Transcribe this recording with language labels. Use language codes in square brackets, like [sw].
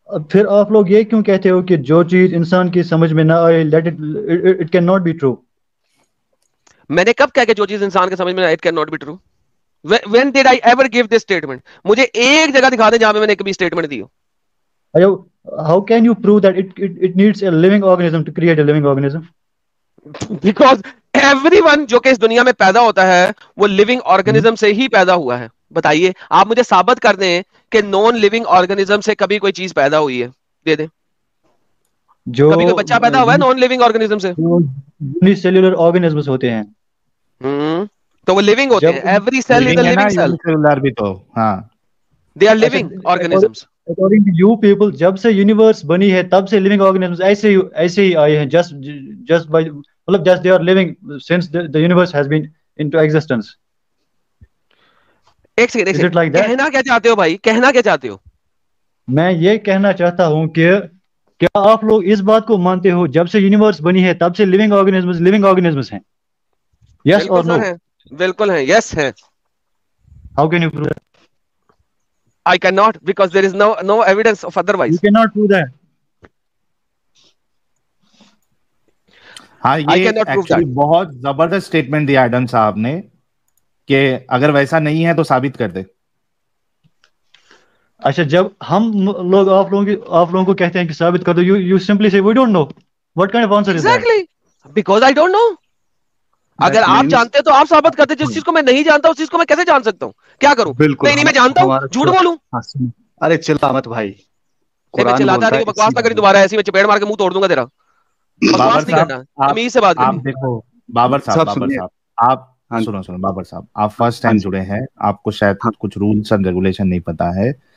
[ur] پھر آپ لوگ یہ کیوں کہتے ہو کہ جو چیز انسان کی سمجھ میں نہ آئے [en] let it cannot be true؟ [ur] میں نے کب کہا کہ جو چیز انسان کے سمجھ میں آئے [en] it cannot be true? When did I ever give this statement? [ur] مجھے ایک جگہ دکھا دیں جہاں میں نے کبھی statement the ہو. [en] How can you prove that it needs a living organism to create a living organism? Because everyone [ur] جو کہ اس دنیا میں پیدا ہوتا ہے وہ لیونگ آرگنزم سے ہی پیدا ہوا ہے. بتائیے آپ مجھے ثابت کر دیں کہ نان لیونگ آرگنزم سے کبھی کوئی چیز پیدا ہوئی ہے, دے دیں. کبھی کوئی بچہ پیدا ہوا ہے نان لیونگ آرگنزم سے؟ یونی سیلولر آرگنزمز ہوتے ہیں تو وہ لیونگ ہوتے ہیں. [en] Every cell is a living cell. [ur] سیلولر بھی تو ہاں, [en] They are living organisms. According to you people, [ur] جب سے یونیورس بنی ہے تب سے لیونگ آرگنزمز ایسے ہی آئے ہیں, [en] just by مطلب just they are living since the universe has been into existence. [ur] ایک سیکنڈ, کہنا کیا چاہتے ہو بھائی, کہنا کیا چاہتے ہو؟ میں یہ کہنا چاہتا ہوں کہ کیا آپ لوگ اس بات کو مانتے ہو جب سے یونیورس بنی ہے تب سے لیونگ آرگنزمز ہیں؟ یس اور نو؟ بالکل ہیں, یس ہیں. [en] How can you prove that? I cannot, because there is no evidence of otherwise. You cannot prove that. [ur] ہاں, یہ ایکچولی بہت زبردست اسٹیٹمنٹ دیا ایڈم صاحب نے کہ اگر ویسا نہیں ہے تو ثابت کر دے. اچھا, جب ہم لوگ آپ لوگوں کو کہتے ہیں کہ ثابت کر دو, [en] you simply say we don't know. What kind of answer is that? Exactly, because I don't know. [ur] اگر آپ جانتے تو آپ ثابت کرتے. جس چیز کو میں نہیں جانتا اس چیز کو میں کیسے جان سکتا ہوں؟ کیا کروں؟ نہیں میں جانتا ہوں, جھوٹ بولوں؟ ارے چلا مت بھائی, میں چلاتا نہیں, بکواس نہ کری دوبارہ, ایسی میں چپیڑ مار کے منہ توڑ دوں گا تیرا. بکواس نہیں کرنا, تمیز سے بات کرنی. دیکھو بابر صاحب آپ سنو بابر صاحب, آپ فرسٹ ٹائم جڑے ہیں, آپ کو شاید کچھ رولس اینڈ ریگولیشن نہیں پتا ہے.